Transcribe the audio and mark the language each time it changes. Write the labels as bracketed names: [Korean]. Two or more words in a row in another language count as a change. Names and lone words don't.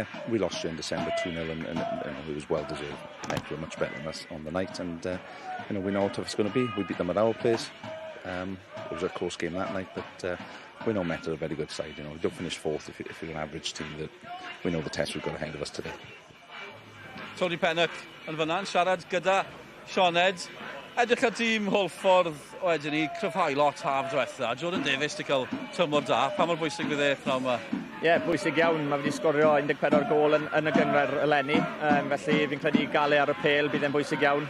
[English] we lost you in December 2-0, and it was well deserved. Met were much better than us on the night, and we know how tough it's going to be. We beat them at our place. It was a close game that night, but we know Met are a very good side. We don't finish 4th if you're an average team. That we know the test we've got ahead of us today. [Welsh] Tony Pennock yn fyna'n siarad gyda Sioned. Edrych ar dîm Holford wedyn ni cryfhau lot haf diwetha. Jordan Davies di cael tymor da. Pa mor bwysig fydd e pnawn yma? Ie, bwysig iawn. Mae wedi sgorio 14 gol yn y gynfer eleni. Felly fi'n credu gael ar y pêl bydd e'n bwysig iawn.